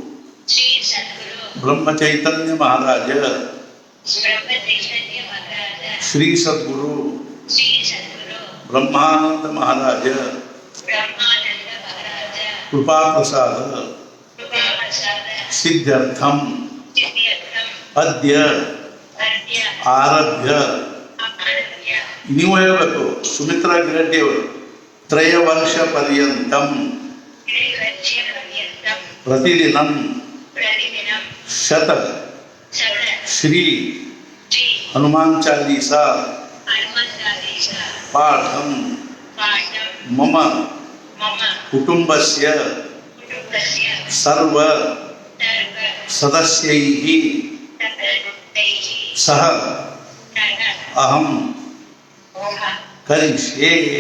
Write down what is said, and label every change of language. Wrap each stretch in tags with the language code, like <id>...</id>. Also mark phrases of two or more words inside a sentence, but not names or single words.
<sa>ಬ್ರಹ್ಮಚೈತನ್ಯ ಮಹಾರಾಜ ಶ್ರೀ ಸದ್ಗುರು ಬ್ರಹ್ಮಾನಂದ ಮಹಾರಾಜ ಕೃಪಾ ಪ್ರಸಾದ ಸಿದ್ಧ್ಯರ್ಥಂ ಅದ್ಯ ಆರಭ್ಯ</sa> <kn>ನೀವು ಹೇಳಬೇಕು</kn> <sa>ಸುಮಿತ್ರಾ ಗಿರಡ್ಡಿ ಅವರು ತ್ರಯವರ್ಷ ಪರ್ಯಂತಂ ಪ್ರತಿದಿನಂ ಶತ ಶ್ರೀ ಹನುಮಾನ್ ಚಾಲೀಸಾ ಪಾಠಂ ಮಮ ಕುಟುಂಬಸ್ಯ ಸರ್ವ ಸದಸ್ಯೈಃ ಸಹ ಅಹಂ ಕರಿಷ್ಯೆ.</sa>